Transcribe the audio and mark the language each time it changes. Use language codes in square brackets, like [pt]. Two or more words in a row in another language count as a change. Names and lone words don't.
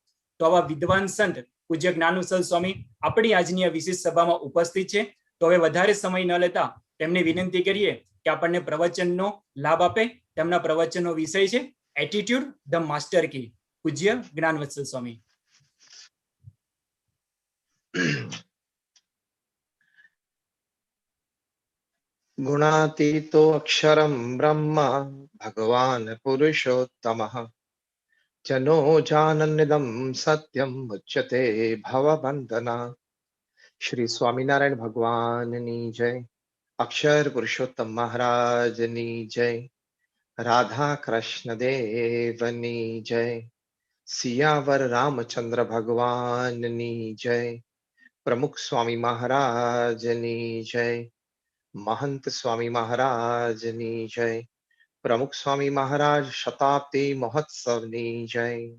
[gu] તો આવા વિદ્વાન સંત પૂજ્ય જ્ઞાનવત્સલ સ્વામી આપણી આજની આ વિશેષ સભામાં ઉપસ્થિત છે. તો હવે વધારે સમય ન લેતા તેમને વિનંતી કરીએ કે આપણને પ્રવચનનો લાભ આપે. તેમના પ્રવચનનો વિષય છે એટીટ્યુડ ધ માસ્ટર કી. પૂજ્ય જ્ઞાનવત્સલ સ્વામી. [sa] गुणातीतो अक्षरं ब्रह्म भगवान् पुरुषोत्तमः जनो जानन्निदं सत्यम उच्यते भवबंधना। [gu] શ્રી સ્વામિનારાયણ ભગવાનની જય, અક્ષર પુરુષોત્તમ મહારાજની જય, રાધા કૃષ્ણ દેવની જય, સિયાવર રામચંદ્ર ભગવાનની જય, પ્રમુખ સ્વામી મહારાજની જય, મહંત સ્વામી મહારાજની જય, પ્રમુખ સ્વામી મહારાજ શતાબ્દી મહોત્સવની જય।